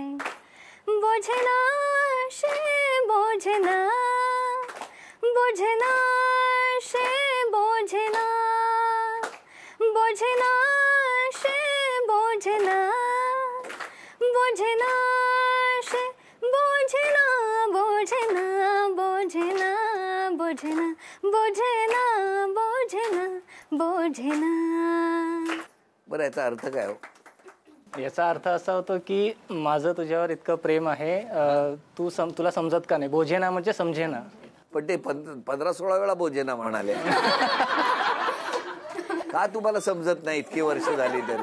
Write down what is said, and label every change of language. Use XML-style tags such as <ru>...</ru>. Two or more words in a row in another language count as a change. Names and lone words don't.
<bn>বোঝে না সে বোঝে না, বোঝে না সে বোঝে না, বোঝে না সে বোঝে না, বোঝে না সে বোঝে না, বোঝে না বোঝে না, বোঝে না বোঝে না, বোঝে না বোঝে না।</bn> <mr>बरं, याचा अर्थ काय हो? याचा अर्थ असा होतो की माझं तुझ्यावर इतकं प्रेम आहे, तुला समजत का नाही. बोझेना म्हणजे समजेना. पण ते 15-16 वेळा बोजेना म्हणाले. का तुम्हाला समजत नाही इतकी वर्ष झाली तरी?</mr>